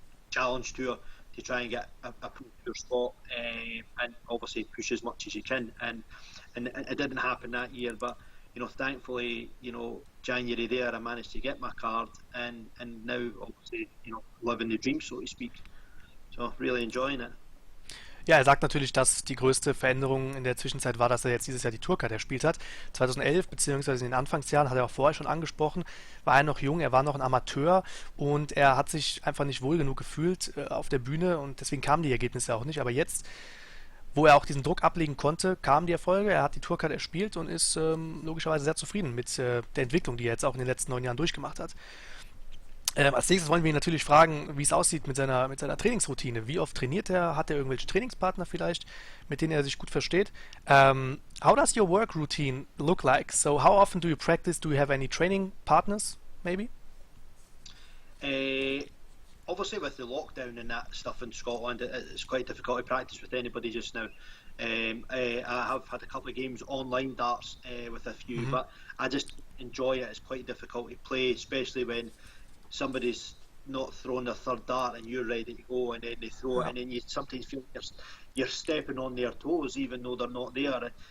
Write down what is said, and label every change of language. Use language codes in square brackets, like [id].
[en] Challenge Tour to try and get a Pro Tour spot, and obviously push as much as you can, and it didn't happen that year, but thankfully, January there I managed to get my card, and now obviously living the dream, so to speak. So really enjoying it. [de] Ja, er sagt natürlich, dass die größte Veränderung in der Zwischenzeit war, dass er jetzt dieses Jahr die Tourcard erspielt hat. 2011, beziehungsweise in den Anfangsjahren, hat er auch vorher schon angesprochen, war er noch jung, er war noch ein Amateur und er hat sich einfach nicht wohl genug gefühlt auf der Bühne und deswegen kamen die Ergebnisse auch nicht. Aber jetzt, wo er auch diesen Druck ablegen konnte, kamen die Erfolge, er hat die Tourcard erspielt und ist logischerweise sehr zufrieden mit der Entwicklung, die er jetzt auch in den letzten 9 Jahren durchgemacht hat. Als nächstes wollen wir ihn natürlich fragen, wie es aussieht mit seiner Trainingsroutine. Wie oft trainiert er? Hat er irgendwelche Trainingspartner vielleicht, mit denen er sich gut versteht? [en] How does your work routine look like? So how often do you practice? Do you have any training partners, maybe? Obviously with the lockdown and that stuff in Scotland, it's quite difficult to practice with anybody just now. I have had a couple of games online darts with a few, but I just enjoy it. It's quite difficult to play, especially when somebody's not throwing their third dart and you're ready to go, and then they throw it, and then you sometimes feel you're stepping on their toes even though they're not there.